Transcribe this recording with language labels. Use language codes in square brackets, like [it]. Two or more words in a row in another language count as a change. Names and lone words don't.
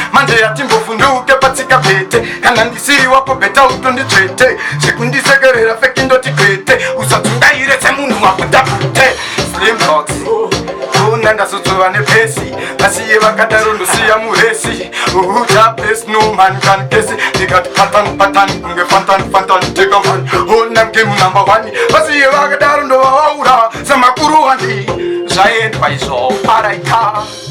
[sn] Manje yatimbofunduke patsika pete, kana ndisiri wako beta utonditsvete. Zvekundisekerera feki ndoti kwete, usadzungaire semunhu wakuda kute. Slim Dogs, ona ndazodzova nepesi, vasiye vakadaro ndosiya muresi. [en] Uhuta place no man can case, [sn] ndikati patan patan kunge fantan fantan tega man. [en] Ona game number one, [sn] vasiye vakadaro ndovawaura semakuru wani. Zvaendwa izvo, araita.